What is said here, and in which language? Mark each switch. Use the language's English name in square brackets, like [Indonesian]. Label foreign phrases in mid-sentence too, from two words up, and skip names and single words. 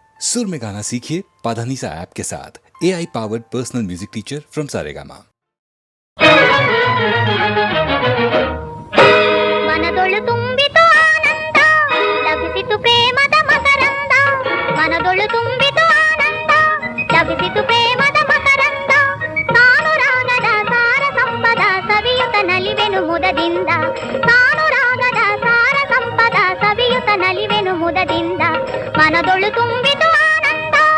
[Hindi] सुर में गाना सीखिए पाधानीसा ऐप के साथ। [English] AI powered personal music teacher from Saregama. [Kannada] ಮನದೊಳು ತುಂಬಿತು ಆನಂದ ಲಭಿಸಿತು ಪ್ರೇಮದ ಮಕರಂದ ಮನದೊಳು ತುಂಬಿತು ಆನಂದ ಲಭಿಸಿತು ಪ್ರೇಮದ ಮಕರಂದ ತಾನು ರಾಗದ ಸಾರ ಸಂಪದ ಸವಿಯುತ ನಲಿವೆನು ಮುದದಿಂದ ತಾನು ರಾಗದ ಸಾರ ಸಂಪದ ಸವಿಯುತ ನಲಿವೆನು ಮುದದಿಂದ ಮನದೊಳು ತುಂಬಿತು ಆನಂದ